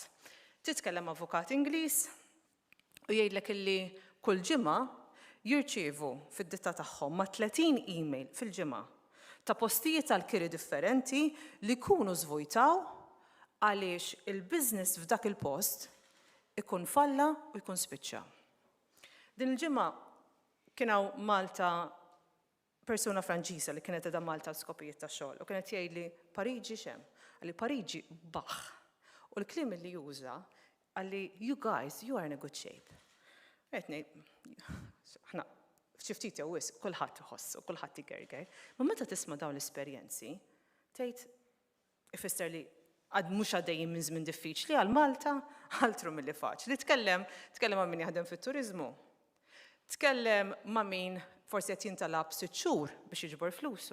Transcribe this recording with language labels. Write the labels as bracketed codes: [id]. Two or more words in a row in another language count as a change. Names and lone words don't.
[mt] Titkellem avukat Ingliż u jgħidlek illi kull ġimgħa jirċievu fid-ditta tagħhom ma' 30 email fil-ġimgħa ta' postijiet tal-kiri differenti li jkunu żvujtaw għaliex il-business f'dak il-post ikun falla u jkun spiċċa. Din il-ġimgħa kien hawn Malta persuna Franċiża li kienet qiegħda Malta skopijiet ta' xogħol u kienet jgħidli Pariġi x'hemm, għalli Pariġi baħ. U l-kliem li juża għalli [en] you guys, you are in a good shape. [mt] Qed ngħid, aħna f'xi ftit jew wisq kulħadd iħossu, kulħadd igerger. Ma meta tisma' dawn l-esperjenzi, tgħid ifisser li għad mhux għaddejjin minn żmien diffiċli għal Malta, altru milli faċli. Tkellem ma' min jaħdem fit-turiżmu. Tkellem ma' min forsi qed jintalab 6 xhur biex jiġbor flusu.